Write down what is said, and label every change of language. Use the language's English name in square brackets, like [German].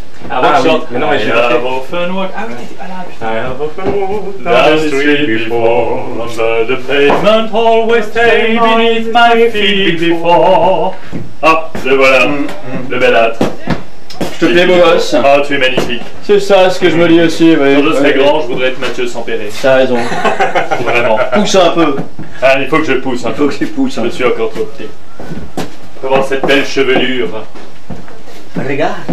[French] Ah oui, mais non, mais j'ai pas fait. Ah oui, t'étais pas là, putain. [English] I have often walked down the street before, but the pavement always stayed beneath my feet before. [French] Ah, le voilà, le bel âtre. Je te plais beau gosse. Ah, tu es magnifique. C'est ça ce que je me dis aussi. Ouais. Quand je serai grand, je voudrais être Mathieu Sampéré. T'as raison. Vraiment. Pousse un peu. Ah, il faut que je pousse. Il faut que tu pousses. Je suis encore trop petit. Comment cette belle chevelure. Regarde,